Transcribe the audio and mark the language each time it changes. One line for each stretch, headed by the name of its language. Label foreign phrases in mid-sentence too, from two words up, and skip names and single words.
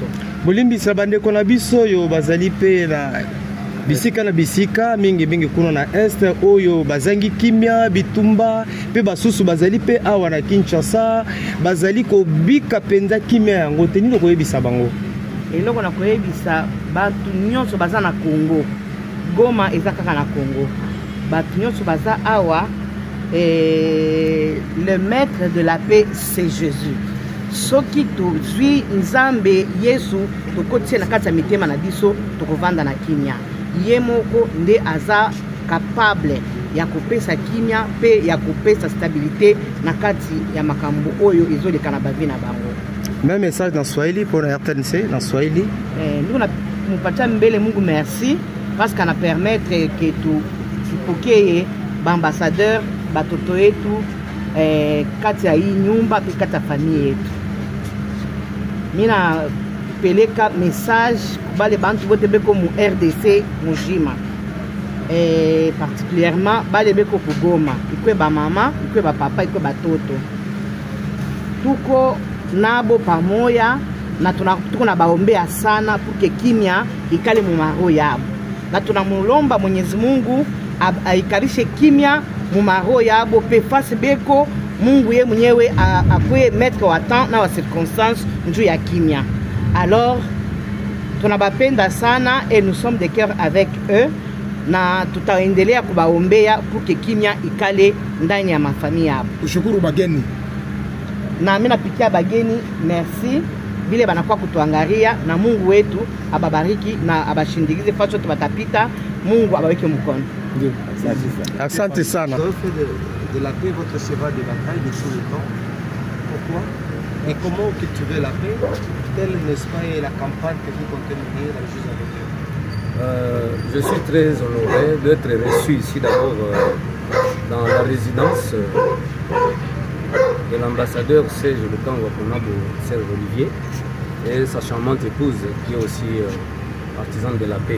Lingala: bolimbisa bandeko na biso oyo bazali pe na bisika na bisika mingi kuna na est oyo bazangi kimia bitumba pe basusu bazali pe awa na Kinshasa bazali ko bika penza kimia yango te nino koyebisa bango eloko na koyebisa batu nyonso baza na Congo Goma eza kaka na Congo batu nyonso baza awa
French: le maître de la paix c'est Jésus
Lingala: soki tozwi Nzambe Yesu tokotie na kati ya mitema na biso tokovanda na kimia ye moko nde aza capable ya kopesa kimia pe ya kopesa stabilité na kati ya makambo oyo ezoleka na bavi na bango.
French: Même message dans Swahili pour la RTNC dans Swahili.
Swahili: Nous mupatia mbele Mungu merci
French: parce qu'on a permettre que
Swahili: tupokee baambassadeur batoto yetu kati ya hii nyumba pe kati ya familia yetu. Mina peleka message bale bantu bote beko mu RDC mujima particulièrement bale beko ku Goma ikwe ba mama ikwe ba papa ikwe ba toto tuko nabo pamoja na tuko na baombea sana
French: pour que
Swahili: kimia ikale mu maro yabo na tunamulomba Mwenyezi Mungu aikalishe kimya mumaro yabo pe fasi beko Mungu ye mwenyewe akwe mettre wa temps na wa circonstance njuu ya kimya. Alors tunabapenda sana
French: et nous sommes de cœur avec eux
Swahili: na tutaendelea kubaombea
French: pour que
Swahili: kimya ikale ndani ya mafamilia yabo. Ushukuru bageni. Na mimi napikia bageni merci vile banakuwa kutuangalia na Mungu wetu ababariki na abashindikize facho tubatapita. Mungu abaweke mkono. Ndio. Asante sana.
French: De la paix, votre cheval de bataille de tout le temps. Pourquoi et comment cultiver la paix? Telle, n'est-ce pas, est la campagne que vous comptez mener dans les Jeux avec eux? Je suis très honoré d'être reçu ici d'abord dans la résidence de l'ambassadeur Serge Lukango Wakonabo, Serge Olivier, et sa charmante épouse qui est aussi artisane de la paix.